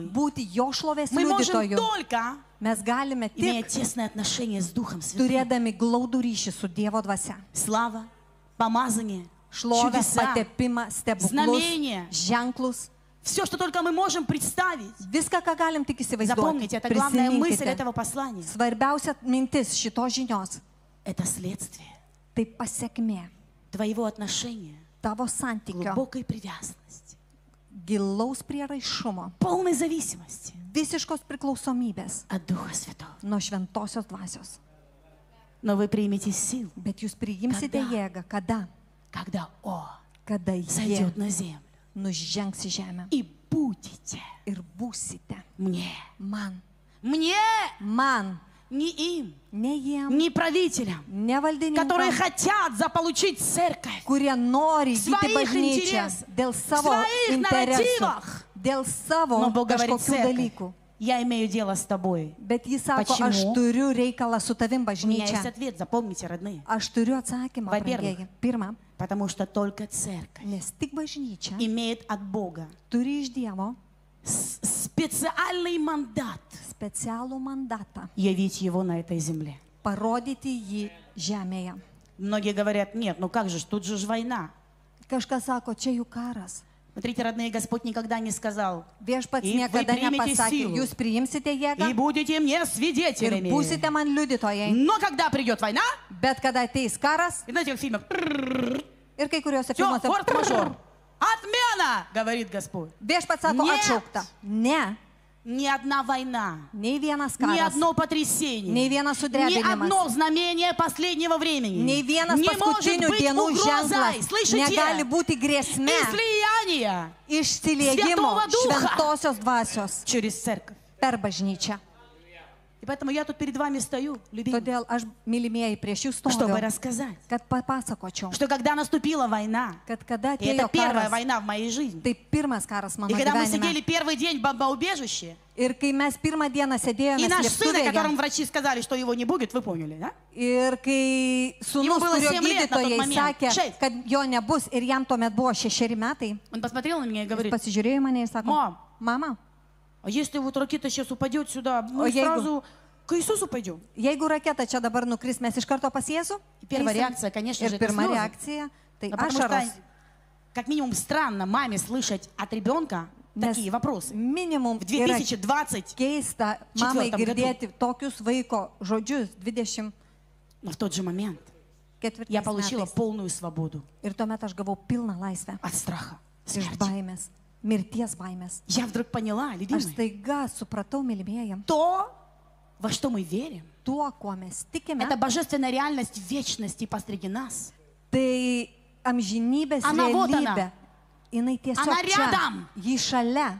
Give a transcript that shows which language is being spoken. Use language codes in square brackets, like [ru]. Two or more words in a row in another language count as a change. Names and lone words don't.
[lt] būti jo šlovės [ru] мы можем [lt] liudytoju. [ru] только, [lt] Mes galime [ru] имея [lt] tik [ru] тесное отношение с Духом Святым. [lt] turėdami glaudų ryšį su Dievo dvasia. [ru] Слава, помазание, [lt] Šlovę, [ru] чудеса, [lt] patepimą, stebuklus, [ru] Znamienia. [lt] ženklus. [ru] все, что только мы можем представить. [lt] Viską, ką galim tik įsivaizduoti. [ru] Запомните, это главная мысль [lt] Prisiminkite. [ru] этого послания. [lt] Svarbiausia mintis šitos žinios [ru] Это следствие - [lt] tai pasiekmė [ru] твоего отношения, [lt] tavo santykio, [ru] глубокой привязанности, [lt] gilaus prieraišumo, [ru] полной зависимости [lt] visiškos priklausomybės [ru] от Духа Святого. [lt] nuo šventosios dvasios. [ru] Но вы примете силу, [lt] Bet jūs priimsite Kada? jėgą, kada? [ru] когда Он [lt] Kada jie [ru] сойдет на землю. [lt] nužengs į žemę [ru] И будете [lt] ir būsite [ru] мне, [lt] man. man, Man, [ru] не им, [lt] ne jiem, [ru] не правителям, [lt] ne [ru] которые [lt] valdininkams, [ru] хотят заполучить церковь [lt] kurie nori įgyti [ru] Своих [lt] bažnyčią [ru] интересов, [lt] dėl savo [ru] своих [lt] interesų, [ru] нарративах. [lt] dėl savo [ru] Но Бог говорит, [lt] kažkokių [ru] церковь, [lt] dalykų. [ru] я имею дело с тобой. [lt] Bet jis sako, [ru] Почему? [lt] aš turiu reikalą su tavim [ru] У меня есть [lt] bažnyčia. [ru] ответ, запомните, родные. [lt] Aš turiu atsakymą, [ru] Во-первых, [lt] brangieji. Pirma, [ru] Потому что только церковь [lt] nes tik bažnyčia [ru] имеет от Бога [lt] turi iš Dievo [ru] специальный мандат [lt] specialų mandatą [ru] явить его на этой земле. [lt] parodyti jį žemėje. [ru] Многие говорят, нет, ну как же, тут же ж война. [lt] Kažkas sako, čia jų karas. [ru] Смотрите, родные, Господь никогда не сказал, [lt] Viešpats [ru] И вы [lt] niekada priimite nepasakė, [ru] силу. [lt] jūs priimsite [ru] и [lt] jėgą [ru] будете мне [lt] ir [ru] свидетелями. [lt] būsite man liudytojai. [ru] Но когда придет война, [lt] Bet kada ateis karas, [ru] и знаете, как в фильмах, [lt] ir kai kuriuose [ru] все, [lt] filmuose [ru] форс-мажор, отмена, говорит Господь. [lt] viešpats sako [ru] Нет. [lt] atšaukta. Ne, [ru] Ни одна война, [lt] nei vienas [ru] ни [lt] karas, [ru] одно потрясение, [lt] nei vienas [ru] ни [lt] sudrebinimas, [ru] одно знамение последнего времени [lt] nei vienas [ru] не может [lt] paskutinių [ru] быть [lt] dienų [ru] угрозой, [lt] ženklas [ru] слышите, [lt] negali būti grėsme [ru] излияния [lt] išsiliejimo [ru] Святого Духа. [lt] šventosios dvasios [ru] через церковь. [lt] per bažnyčią. [ru] И поэтому я тут перед вами стою, любимые, [lt] Todėl aš, mylimieji, prieš jūs [ru] чтобы [lt] stoviu, [ru] рассказать, [lt] kad papasakočiau, [ru] что когда наступила война, [lt] kad kada [ru] и это [lt] atėjo [ru] первая [lt] karas, [ru] война в моей жизни, [lt] tai pirmas karas mano [ru] и когда мы [lt] gyvenime. [ru] сидели первый день в бомбоубежище, [lt] Ir kai mes pirmą dieną [ru] и [lt] sėdėjome [ru] наш сын, о котором [lt] slėptuvėje, [ru] врачи сказали, что его не будет, вы поняли, да? [lt] ir kai [ru] Ему [lt] sūnus, [ru] было [lt] kurio [ru] 7 лет на тот [lt] gydytojai [ru] момент. [lt] sakė, 6. kad jo nebus ir jam tuomet buvo 6 metai, [ru] Он посмотрел на меня и [lt] jis [ru] говорит, [lt] pasižiūrėjo į mane ir sako, [ru] Mom. [lt] mama, [ru] а если вот ракета сейчас упадет сюда, мы Ой, я сразу к Иисусу пойдем. [lt] jeigu raketa čia dabar nukris, mes iš karto pas Jėzų? [ru] И первая [lt] Eisim? [ru] реакция, конечно же, [lt] Ir [ru] это [lt] pirma [ru] слезы. [lt] reakcija, tai [ru] Ну, потому [lt] ašaros. [ru] что, как минимум, странно маме слышать от ребенка [lt] Nes [ru] такие вопросы. [lt] minimum [ru] В [lt] yra [ru] 2020, [lt] keista mamai [ru] Четвертом [lt] girdėti tokius vaiko žodžius 24 [ru] но в тот же момент я получила [lt] metais. [ru] полную свободу [lt] Ir tuomet aš gavau pilną laisvę [ru] от страха, [lt] iš [ru] смерти. [lt] baimės, mirties baimės. [ru] Я вдруг поняла, [lt] Aš [ru] любимые, [lt] staiga supratau, mylimieji, [ru] то, во что мы верим, [lt] tuo, kuo mes tikime, [ru] это божественная реальность вечности посреди нас. [lt] tai amžinybės [ru] Ana вот [lt] realybė. [ru] она. [lt] Jinai tiesiog [ru] Ana [lt] čia, [ru] rядом. [lt] jį šalia.